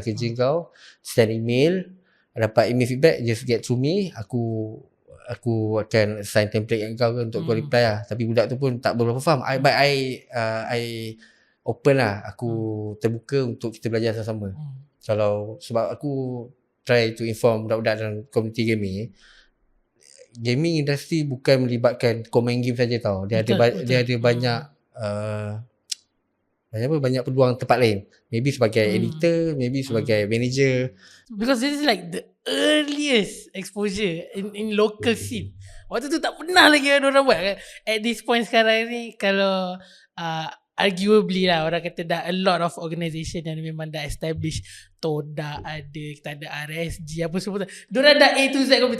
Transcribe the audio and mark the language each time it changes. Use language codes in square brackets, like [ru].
[ms] Kerja kau [en] send email, [ms] dapat [en] email feedback, just get through me. [ms] Aku akan assign template kat kau untuk kau reply lah. Tapi budak tu pun tak berapa faham. [en] I open [ms] lah. Aku terbuka untuk kita belajar sama-sama. Sebab aku [en] try to inform [ms] budak-budak dalam community gaming industry bukan melibatkan kau main game saja tau. Dia ada banyak banyak peluang tempat lain. Maybe sebagai editor, maybe sebagai manager. [en] Because this is like the earliest exposure in local scene. [ms] Waktu tu tak pernah lagi ada orang buat. [en] At this point [ms] sekarang ni, kalau arguably lah, orang kata dah [en] a lot of organisation [ms] yang memang dah establish. Toda ada, kita ada RSG apa semua. Diorang dah A to Z kopi.